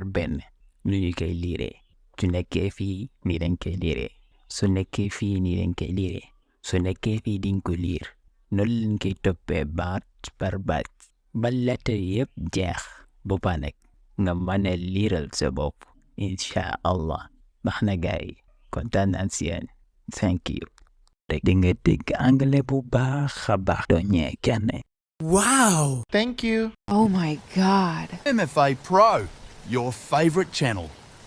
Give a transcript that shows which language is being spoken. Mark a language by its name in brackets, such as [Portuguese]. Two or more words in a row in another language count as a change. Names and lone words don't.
[Wolof] benn nu ñu koy liiree su nekkee fii nii dañ koy liiree su nekkee fii nii dañ koy liiree su nekkee fii diñ ko liir noonu lañ koy toppee baat par baat ba lettre yëpp jeex boppa nag nga mën a liiral sa bopp [Arabic] إن شاء الله [Wolof] baax na gaay kontaan naa si yéen [English] thank you [Wolof] di nga dégg anglais bu baax a baax doo ñee kenn. [English] Wow! Thank you. Oh my God. MFA Pro, your favorite channel.